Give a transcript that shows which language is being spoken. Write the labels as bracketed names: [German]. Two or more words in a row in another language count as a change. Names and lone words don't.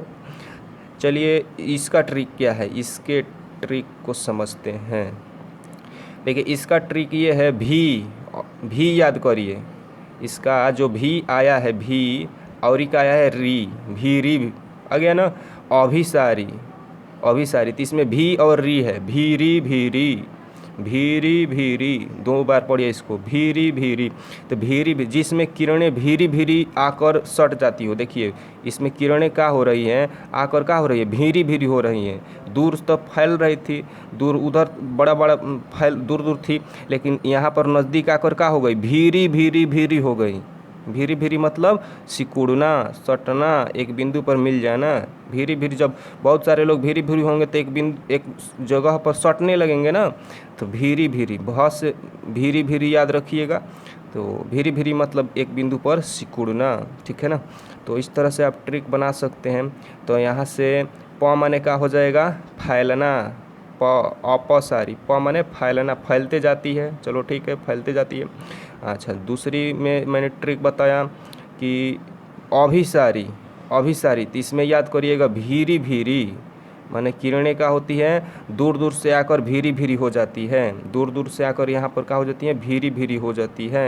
[Hindi] चलिए इसका ट्रिक क्या है, इसके ट्रिक को समझते हैं। देखिए इसका ट्रिक ये है, भी याद करिए। इसका जो भी आया है भी, और का आया है री, भीरी आ गया ना, अभिसारी, अभिसारी। तो इसमें भी और री है, भीरी भीरी, भीरी भीरी, 2 बार पढ़िए इसको, भीरी भीरी। तो भीरी भी, जिसमें किरणें भीरी भीरी आकर सट जाती हो, देखिए इसमें किरणें क्या हो रही हैं, आकर क्या हो रही है, भीरी भीरी हो रही हैं। दूर तो फैल रही थी, दूर उधर बड़ा बड़ा फैल दूर दूर थी, लेकिन यहाँ पर नज़दीक आकर क्या हो गई, भीरी भीरी भीरी हो गई। भीरी भीरी मतलब सिकुड़ना, सटना, एक बिंदु पर मिल जाना। भीरी भीरी, जब बहुत सारे लोग भीरी भीरी होंगे तो एक जगह पर सटने लगेंगे ना, तो भीरी भीरी, बहुत से भीरी भीरी याद रखिएगा। तो भीरी भीरी मतलब एक बिंदु पर सिकुड़ना, ठीक है ना। तो इस तरह से आप ट्रिक बना सकते हैं। तो यहाँ से प माने का हो जाएगा, फैलना, अपसारी, प माने फैलना, फैलते जाती है, चलो ठीक है, फैलते जाती है। अच्छा, दूसरी में मैंने ट्रिक बताया कि अभिसारी, अभिसारी, तो इसमें याद करिएगा भीरी भीरी माने किरणें क्या होती है, दूर दूर से आकर भीरी भीरी हो जाती है, दूर दूर से आकर यहाँ पर क्या हो जाती है, भीरी भीरी हो जाती है।